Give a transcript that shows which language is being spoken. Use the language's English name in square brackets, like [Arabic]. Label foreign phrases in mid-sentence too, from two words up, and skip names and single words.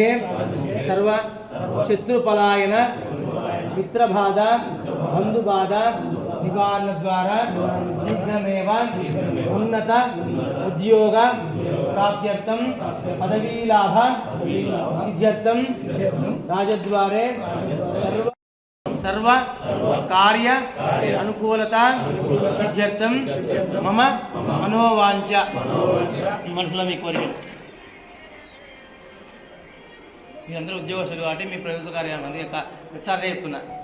[Sanskrit] सर्व शत्रुपलायन मित्रबाध बंधुबाध निवारण द्वारा शीघ्रमेव उन्नत उद्योग प्राप्त्यर्थं पदवी लाभ सिद्ध्यर्थं राजद्वारे सर्व कार्य अनुकूलता सिद्ध्यर्थं मम मनोवांఛ [Telugu] మనసులో మీ కోరిక. మీరందరూ ఉద్యోగస్తులు కాబట్టి మీ ప్రభుత్వ కార్యాలయం యొక్క ప్రతిసారి చెప్తున్నా.